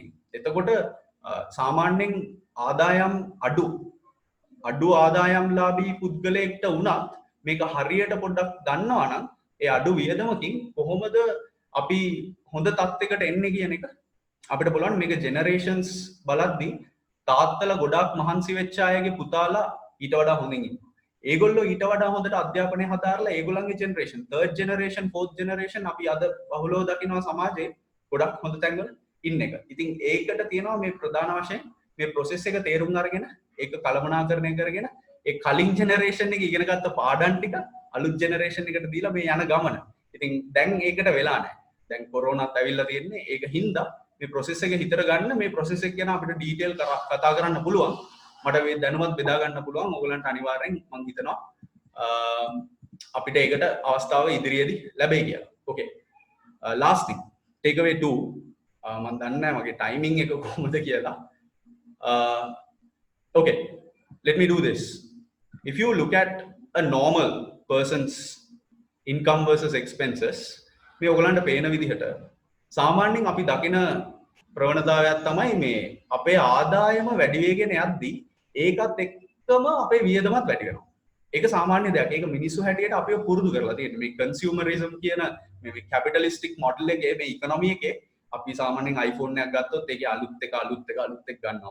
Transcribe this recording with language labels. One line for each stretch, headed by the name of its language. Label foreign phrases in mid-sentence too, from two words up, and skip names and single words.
Sinhala: එතකොට සාමාන්‍යයෙන් ආදායම් අඩු ආදායම්ලාභී පුද්ගලයෙක්ට වුණත් මේක හරියට පොඩ්ඩක් දන්නවා නම් ඒ අඩු වියදමකින් කොහොමද අපි හොඳ තත්යකට එන්නේ කියන එක අපිට බලන්න. මේක ජෙනරේෂන්ස් බලද්දී තාත්තලා ගොඩාක් මහන්සි වෙච්ච අයගේ පුතාලා ඊට වඩා හොඳින් ඉන්නවා. ඒගොල්ලෝ ඊට වඩා හොඳට අධ්‍යාපනය හදාarලා ඒගොල්ලන්ගේ ජෙනරේෂන්,
English: third generation, fourth generation
Sinhala: අපි අද බහුලව දකිනවා සමාජයේ ගොඩක් හොඳ තැන්වල ඉන්න එක. ඉතින් ඒකට තියෙනවා මේ ප්‍රධාන වශයෙන් මේ process එක තේරුම් අරගෙන ඒක කළමනාකරණය කරගෙන ඒ කලින් ජෙනරේෂන් එකේ ඉගෙන ගත්ත පාඩම් ටික අලුත් ජෙනරේෂන් එකට දීලා මේ යන ගමන. ඉතින් දැන් ඒකට වෙලා නැහැ. දැන් කොරෝනාත් ඇවිල්ලා තියෙන්නේ. ඒක හින්දා මේ process එක හිතර ගන්න, මේ process එක ගැන අපිට ඩීටේල් කතා කරන්න පුළුවන්. මට මේ දැනුවත් බෙදා ගන්න පුළුවන්. ඕගලන්ට අනිවාර්යෙන් මම හිතනවා අපිට ඒකට අවස්ථාව ඉදිරියේදී ලැබෙයි කියලා.
English: Okay. Last thing. Take away 2.
Sinhala: මම දන්නේ නැහැ මගේ timing එක කොහොමද කියලා.
English: Okay. Let me do this. If you look at a normal person's income versus expenses,
Sinhala: මේ ඔයගලන්ට පේන විදිහට සාමාන්‍යයෙන් අපි දකින ප්‍රවණතාවයක් තමයි මේ අපේ ආදායම වැඩි වෙගෙන යද්දී ඒකත් එක්කම අපේ වියදමත් වැඩි වෙනවා. ඒක සාමාන්‍ය දෙයක්. ඒක මිනිස්සු හැටියට අපිව පුරුදු කරලා තියෙන්නේ. මේ කන්සියුමරිසම් කියන මේ
English: capitalistic model
Sinhala: එකේ මේ ඉකොනොමි එකේ අපි සාමාන්‍යයෙන් iPhone එකක් ගත්තොත් ඒකේ අලුත් එක ගන්නවා.